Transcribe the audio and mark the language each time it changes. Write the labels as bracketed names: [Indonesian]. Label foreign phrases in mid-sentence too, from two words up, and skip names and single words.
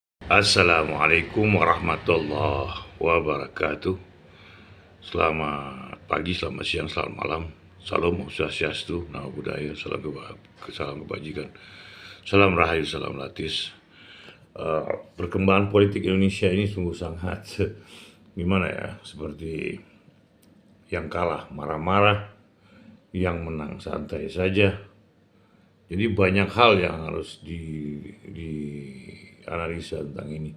[Arabic] السلام عليكم ورحمة الله وبركاته. [Indonesian] Selamat pagi, selamat siang, selamat malam. Salam swastiastu, nama budaya, salam kebajikan, salam rahayu, salam latis. Perkembangan politik Indonesia ini sungguh sangat gimana ya, seperti yang kalah marah-marah, yang menang santai saja. Jadi banyak hal yang harus dianalisa tentang ini.